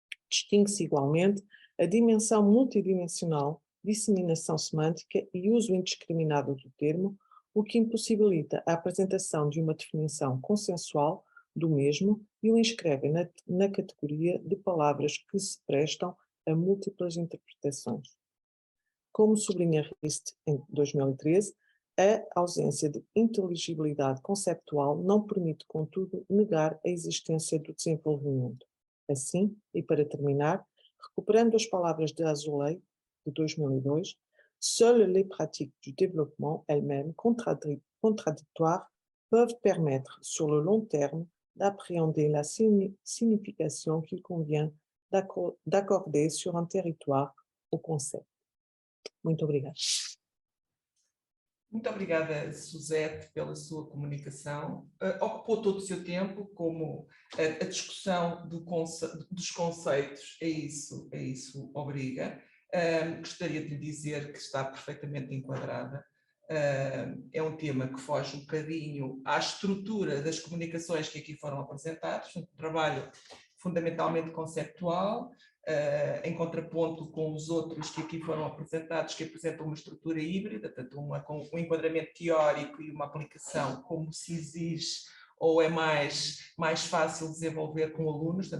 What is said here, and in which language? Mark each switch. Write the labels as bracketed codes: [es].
[pt] Distingue-se igualmente a dimensão multidimensional, disseminação semântica e uso indiscriminado do termo, o que impossibilita a apresentação de uma definição consensual do mesmo e o inscreve na categoria de palavras que se prestam a múltiplas interpretações. Como sublinha Rist em 2013, a ausência de inteligibilidade conceptual não permite, contudo, negar a existência do desenvolvimento. Assim, e para terminar, recuperando as palavras de Azoulay, de 2002, [fr] seules les pratiques du développement elles-mêmes contradictoires peuvent permettre, sur le long terme, d'appréhender la signification qu'il convient d'accorder sur un territoire au concept. [pt] Muito obrigada. Muito obrigada, Suzete, pela sua comunicação. Ocupou todo o seu tempo, como a discussão dos conceitos, é isso obriga. Gostaria de lhe dizer que está perfeitamente enquadrada. É um tema que foge um bocadinho à estrutura das comunicações que aqui foram apresentadas, um trabalho fundamentalmente conceptual, em contraponto com os outros que aqui foram apresentados, que apresentam uma estrutura híbrida, tanto com um enquadramento teórico e uma aplicação como se exige ou é mais fácil desenvolver com alunos.